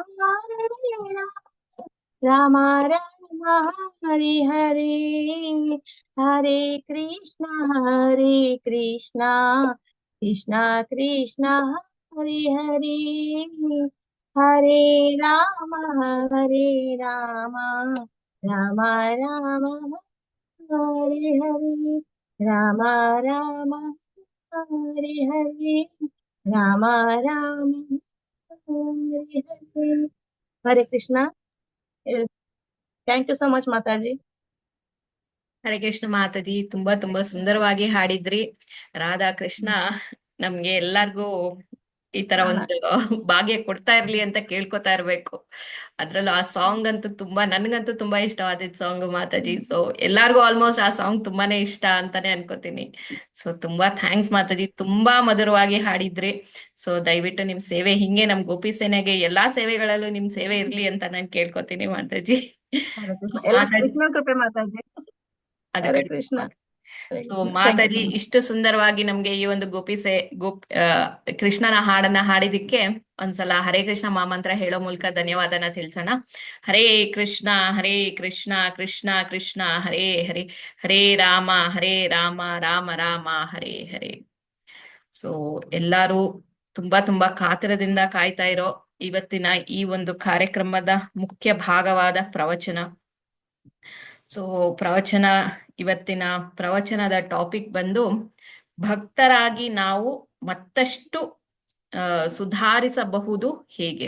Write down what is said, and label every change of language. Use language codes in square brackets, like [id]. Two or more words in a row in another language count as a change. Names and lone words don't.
[sa] राम राम हरे हरे हरे कृष्णा कृष्णा कृष्णा हरे हरे हरे राम राम राम हरे हरे राम हरे हरे राम हरे हरे हरे कृष्णा [en] thank you so much [sa] माताजी [kn] ಹರೇ ಕೃಷ್ಣ ಮಾತಾಜಿ, ತುಂಬಾ ತುಂಬಾ ಸುಂದರವಾಗಿ ಹಾಡಿದ್ರಿ. ರಾಧಾ ಕೃಷ್ಣ ನಮ್ಗೆ ಎಲ್ಲಾರ್ಗೂ ಈ ತರ ಒಂದು ಭಾಗ್ಯ ಕೊಡ್ತಾ ಇರ್ಲಿ ಅಂತ ಕೇಳ್ಕೊತಾ ಇರ್ಬೇಕು. ಅದ್ರಲ್ಲೂ ಆ ಸಾಂಗ್ ಅಂತೂ ನನ್ಗಂತೂ ತುಂಬಾ ಇಷ್ಟವಾದಿದ್ ಸಾಂಗ್ ಮಾತಾಜಿ. ಸೊ ಎಲ್ಲಾರ್ಗೂ ಆಲ್ಮೋಸ್ಟ್ ಆ ಸಾಂಗ್ ತುಂಬಾನೇ ಇಷ್ಟ ಅಂತಾನೆ ಅನ್ಕೋತೀನಿ. ಸೊ ತುಂಬಾ ಥ್ಯಾಂಕ್ಸ್ ಮಾತಾಜಿ, ತುಂಬಾ ಮಧುರವಾಗಿ ಹಾಡಿದ್ರಿ. ಸೊ ದಯವಿಟ್ಟು ನಿಮ್ ಸೇವೆ ಹಿಂಗೆ ನಮ್ ಗೋಪಿ ಸೇನೆಗೆ ಎಲ್ಲಾ ಸೇವೆಗಳಲ್ಲೂ ನಿಮ್ ಸೇವೆ ಇರ್ಲಿ ಅಂತ ನಾನ್ ಕೇಳ್ಕೊತೀನಿ ಮಾತಾಜಿ. हरे कृष्ण ಎಲ್ಲ ಮಾತಾಜಿ ಕೃಷ್ಣ ಕೃಪೆ ಮಾತಾಜಿ ಅದು ಹರೆ ಕಡೆ ಕೃಷ್ಣ ಸೊ [en] thank you [kn] ಮಾತಾಜಿ ಇಷ್ಟು ಸುಂದರವಾಗಿ ನಮ್ಗೆ ಈ ಒಂದು ಕೃಷ್ಣನ ಹಾಡನ್ನ ಹಾಡಿದಿಕ್ಕೆ ಒಂದ್ಸಲ ಹರೇ ಕೃಷ್ಣ ಮಾಮಂತ್ರ ಹೇಳೋ ಮೂಲಕ ಧನ್ಯವಾದನ ತಿಳಿಸೋಣ. [sa] ಹರೇ ಕೃಷ್ಣ ಕೃಷ್ಣ ಕೃಷ್ಣ ಹರೇ ಹರೇ ಹರೇ ರಾಮ ರಾಮ ರಾಮ ಹರೇ ಹರೇ. [kn] ಸೊ ಎಲ್ಲಾರು ತುಂಬಾ ತುಂಬಾ ಕಾತರದಿಂದ ಕಾಯ್ತಾ ಇರೋ ಇವತ್ತಿನ ಈ ಒಂದು ಕಾರ್ಯಕ್ರಮದ ಮುಖ್ಯ ಭಾಗವಾದ ಪ್ರವಚನ. ಸೊ ಇವತ್ತಿನ ಪ್ರವಚನದ ಟಾಪಿಕ್ ಬಂದು ಭಕ್ತರಾಗಿ ನಾವು ಮತ್ತಷ್ಟು ಸುಧಾರಿಸಬಹುದು ಹೇಗೆ.